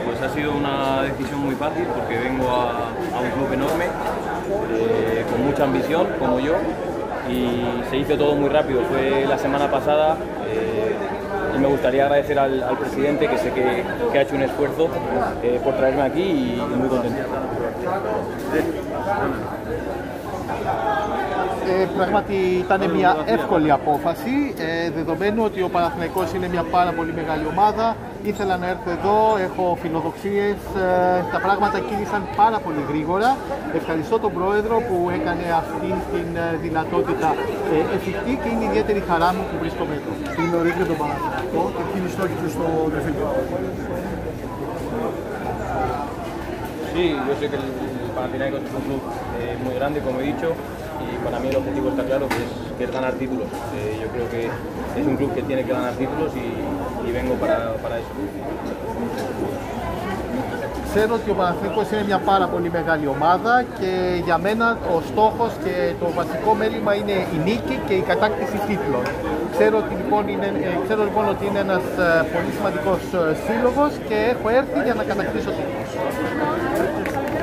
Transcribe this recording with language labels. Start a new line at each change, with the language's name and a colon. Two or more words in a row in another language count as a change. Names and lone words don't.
Spanish: sido una decisión muy fácil porque vengo a un club enorme, con mucha ambición, como yo, y se hizo todo muy rápido. Fue la semana pasada y me gustaría agradecer al presidente, que sé que ha hecho un esfuerzo por traerme aquí y muy contento.
Greek: Πράγματι ήταν μια εύκολη απόφαση, δεδομένου ότι ο Παναθηναϊκός είναι μια πάρα πολύ μεγάλη ομάδα. Ήθελα να έρθω εδώ, έχω φιλοδοξίες, τα πράγματα κίνησαν πάρα πολύ γρήγορα. Ευχαριστώ τον Πρόεδρο που έκανε αυτή την δυνατότητα εφικτή και είναι ιδιαίτερη χαρά μου που βρίσκομαι εδώ. Τι γνωρίζετε τον Παναθηναϊκό και ποιοι είναι οι στόχοι του στο Δεφίλιο?
Spanish: Sí, yo sé que el Panathinaikos es un club muy grande, como he dicho, y para mí el objetivo está claro, que es ganar títulos. Yo creo que es un club que tiene que ganar títulos y vengo para eso.
Greek: Ξέρω ότι ο Παναθηναϊκός είναι μια πάρα πολύ μεγάλη ομάδα και για μένα ο στόχος και το βασικό μέλημα είναι η νίκη και η κατάκτηση τίτλων. Ξέρω λοιπόν ότι είναι ένας πολύ σημαντικός σύλλογος και έχω έρθει για να κατακτήσω τίτλους.